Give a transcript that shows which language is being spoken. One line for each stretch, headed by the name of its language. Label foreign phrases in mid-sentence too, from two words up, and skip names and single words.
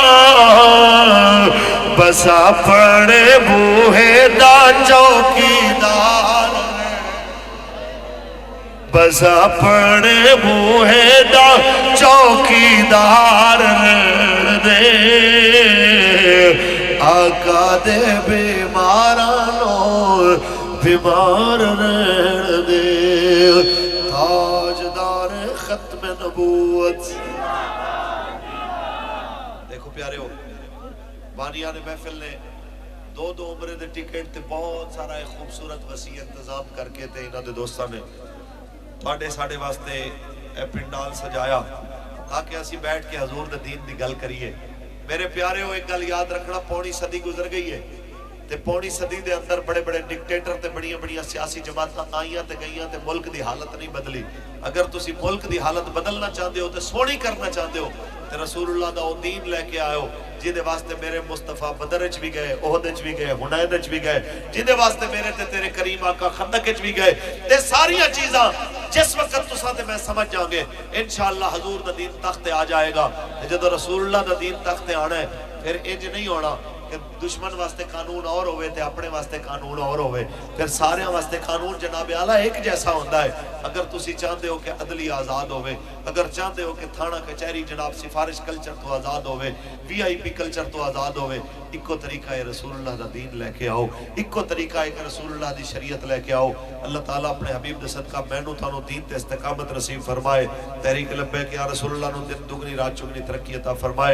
Punjabi: بس اپنے بوہے دا چوکیدار بس اپنے بوہے دا چوکیدار دے آقا دے بیمارانو بیمار رہن دے. تاجدار ختم نبوت. دیکھو پیارے ہو بانیان محفل نے 2 عمرے دے ٹکٹ تے بہت سارا ایک خوبصورت وسیع انتظام کر کے تے انہاں دے دوستاں نے باڑے ساڑے واسطے اے پنڈال سجایا تاکہ اسی بیٹھ کے حضور دے دین دی گل کریے. میرے پیارے ہو ایک گل یاد رکھنا پونی صدی گزر گئی ہے تے پونی صدی دے اندر بڑے بڑے ڈکٹیٹر تے بڑیاں بڑیاں سیاسی جماعتاں آئیاں تے گئیاں تے ملک دی حالت نہیں بدلی. اگر تسی ملک دی حالت بدلنا چاہتے ہو تے سونی کرنا چاہتے ہو تے رسول اللہ دا او دین لے کے آئے ہو جیدے واسطے میرے مصطفیٰ بدر اچ بھی گئے، احد اچ بھی گئے، حنین اچ بھی گئے، جیدے واسطے میرے تے تیرے کریم آقا خندق اچ بھی گئے. تے ساریاں چیزاں جس وقت تساں تے میں سمجھ جاؤں گے انشاءاللہ حضور دا دین تخت آ جائے گا. جدو رسول اللہ دا دین تخت آنا ہے پھر انج نہیں ہونا کہ دشمن واسطے قانون اور ہوئے تے اپنے واسطے قانون اور ہوئے. پھر سارے واسطے قانون جناب اعلیٰ ایک جیسا ہوتا ہے. اگر تسی چاہتے ہو کہ عدلی آزاد ہوئے، اگر چاہتے ہو کہ تھانہ کچہری جناب سفارش کلچر تو آزاد ہوئے،
English: VIP culture
Punjabi: تو آزاد ہوئے، ایکو طریقہ ہے رسول اللہ دا دین لے کے آؤ، ایکو طریقہ ہے کہ رسول اللہ دی شریعت لے کے آؤ. اللہ تعالیٰ اپنے حبیب دے صدقہ مینوں تانوں دین تے استقامت نصیب فرمائے. تحریک لبیک یا رسول اللہ نو دن دگنی رات چگنی ترقی عطا فرمائے.